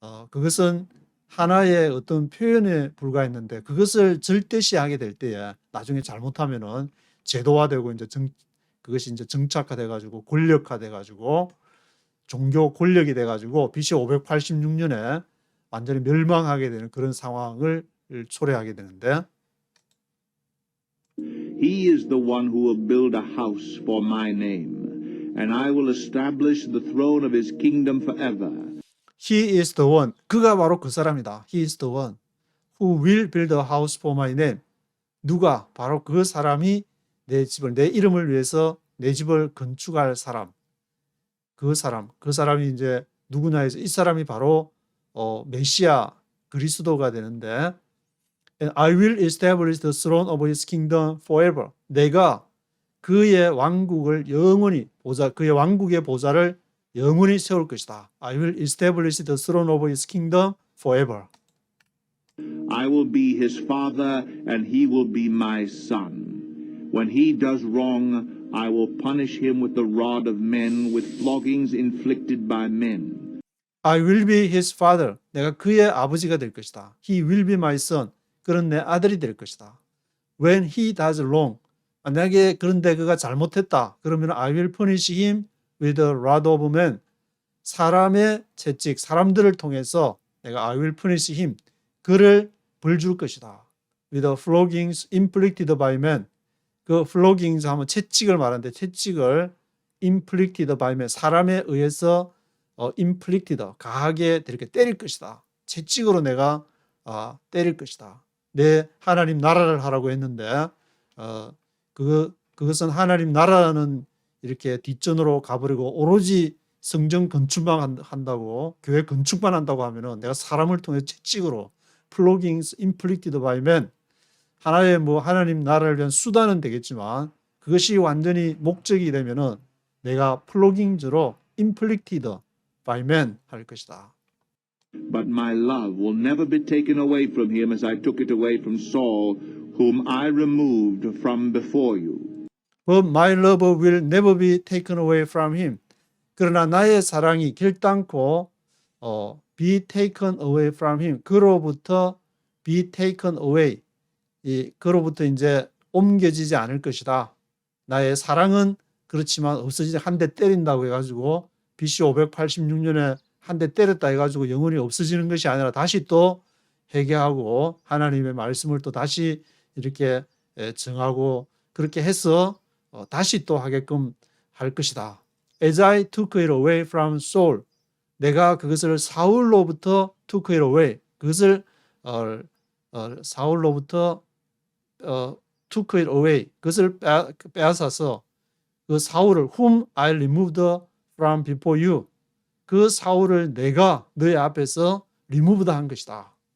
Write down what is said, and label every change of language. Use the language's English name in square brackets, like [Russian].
[Korean] 그것은 하나의 어떤 표현에 불과했는데 그것을 절대시하게 될 때에 나중에 잘못하면은 제도화되고 이제 그것이 이제 정착화돼 가지고 권력화돼 가지고 종교 권력이 돼 가지고 BC 586년에 완전히 멸망하게 되는 그런 상황을 초래하게 되는데 [English] He is the one who will build a house for my name, and I will establish the throne of his kingdom forever. He is the one. [Korean] 그가 바로 그 사람이다. [English] He is the one who will build a house for my name. [Korean] 누가? 바로 그 사람이 내 이름을 위해서 내 집을 건축할 사람. 그 사람이 이제 누구냐 해서 이 사람이 바로 메시아 그리스도가 되는데 [English] And I will establish the throne of his kingdom forever. [Korean] 내가 그의 왕국을 영원히 그의 왕국의 보좌를 영원히 세울 것이다. [English] I will establish the throne of his kingdom forever. I will be his father, and he will be my son. When he does wrong, I will punish him with the rod of men, with floggings inflicted by men. I will be his father. [Korean] 내가 그의 아버지가 될 것이다. [English] He will be my son. [Korean] 그는 내 아들이 될 것이다. [English] When he does wrong. [Korean] 만약에 그런데 그가 잘못했다. 그러면 [English] I will punish him with the rod of men. [Korean] 사람의 채찍, 사람들을 통해서 내가 [English] I will punish him. [Korean] 그를 벌줄 것이다. [English] With the floggings inflicted by men. [Korean] 그 floggings 하면 채찍을 말하는데 채찍을 [English] inflicted by men. [Korean] 사람에 의해서 inflicted, 가하게 이렇게 때릴 것이다. 채찍으로 내가 때릴 것이다. 내 하나님 나라를 하라고 했는데 그것은 하나님 나라는 이렇게 뒷전으로 가버리고 오로지 성전 건축만 한다고 교회 건축만 한다고 하면은 내가 사람을 통해 채찍으로 [English] floggings inflicted by men [Korean] 하나의 하나님 나라를 위한 수단은 되겠지만 그것이 완전히 목적이 되면은 내가 플로깅즈로 inflicted by men 할 것이다. [English] But my love will never be taken away from him as I took it away from Saul, whom I removed from before you. But my love will never be taken away from him. [Korean] 그러나 나의 사랑이 결단코 [English] be taken away from him. [Korean] 그로부터 [English] be taken away. [Korean] 그로부터 이제 옮겨지지 않을 것이다. 나의 사랑은 그렇지만 없어지지 한 대 때린다고 해가지고 BC 586년에 한 대 때렸다 해가지고 영원히 없어지는 것이 아니라 다시 또 회개하고 하나님의 말씀을 또 다시 이렇게 정하고 그렇게 해서 다시 또 하게끔 할 것이다. [English] As I took it away from Saul, [Korean] 내가 그것을 사울로부터 [English] took it away, [Korean] 그것을 사울로부터 [English] took it away, [Korean] 그것을 빼앗아서 그 사울을 [English] whom I removed from before you, [Korean] 그 사울을 내가 너의 앞에서 [English] removed 한 것이다.